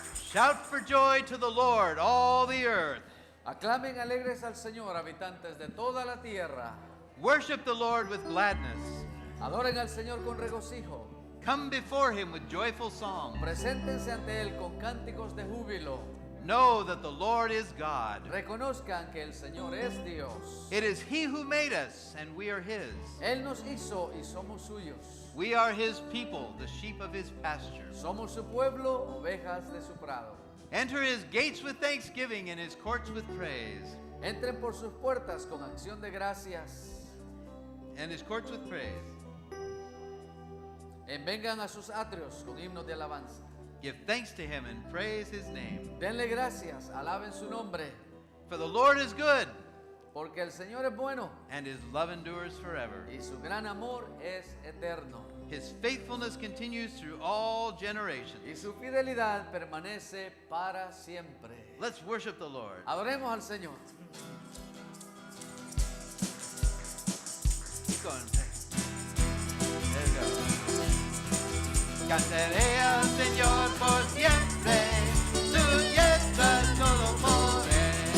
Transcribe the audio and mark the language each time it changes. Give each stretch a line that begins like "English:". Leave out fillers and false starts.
English: Shout for joy to the Lord, all the earth.
Spanish: Aclamen alegres al Señor, habitantes de toda la tierra.
English: Worship the Lord with gladness.
Spanish: Adoren al Señor con regocijo.
English: Come before him with joyful songs.
Spanish: Preséntense ante Él con cánticos de júbilo.
English: Know that the Lord is God.
Spanish: Reconozcan que el Señor es Dios.
English: It is he who made us, and we are his.
Spanish: Él nos hizo y somos suyos.
English: We are his people, the sheep of his pasture.
Spanish: Somos su pueblo, ovejas de su prado.
English: Enter his gates with thanksgiving and his courts with praise.
Spanish: Entren por sus puertas con acción de gracias.
English: And his courts with praise.
Spanish: Vengan a sus atrios con himnos de alabanza.
English: Give thanks to him and praise his name.
Spanish: Denle gracias, alaben su nombre.
English: For the Lord is good,
Spanish: Porque el Señor es bueno
English: and his love endures forever.
Spanish: y su gran amor es eterno.
English: His faithfulness continues through all
Spanish: Y
English: generations.
Spanish: su fidelidad permanece para siempre.
English: Let's worship the Lord.
Spanish: Adoremos al Señor.
English: Keep going. There we go.
Spanish: Cantaré al Señor por siempre, su diestra todo podré.